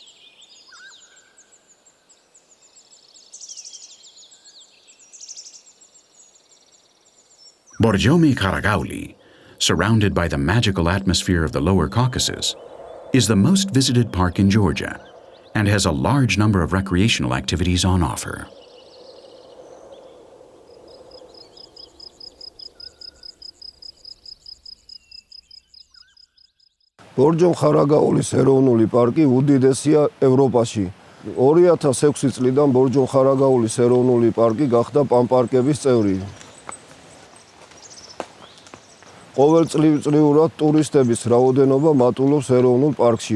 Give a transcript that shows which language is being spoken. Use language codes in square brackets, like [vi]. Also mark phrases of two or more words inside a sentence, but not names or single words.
[en] Borjomi-Kharagauli, surrounded by the magical atmosphere of the Lower Caucasus, is the most visited park in Georgia and has a large number of recreational activities on offer. [ka] Borjomi-Kharagaulis ეროვნული პარკი უდიდესია ევროპაში. 2006 წლიდან Borjomi-Kharagaulis ეროვნული პარკი გახდა პანპარკების წევრი. ყოველწლიურად ტურისტების რაოდენობა მატულობს ეროვნულ პარკში.